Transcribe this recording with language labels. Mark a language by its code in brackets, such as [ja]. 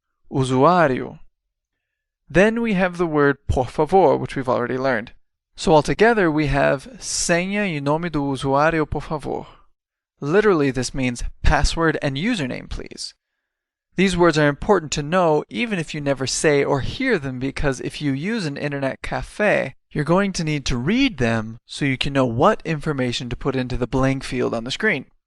[en] Usuário. Then we have the word por favor, which we've already learned. So altogether we have [pt] senha e nome do usuário, por favor. [en] Literally this means password and username, please. These words are important to know even if you never say or hear them, because if you use an internet cafe, you're going to need to read them so you can know what information to put into the blank field on the screen.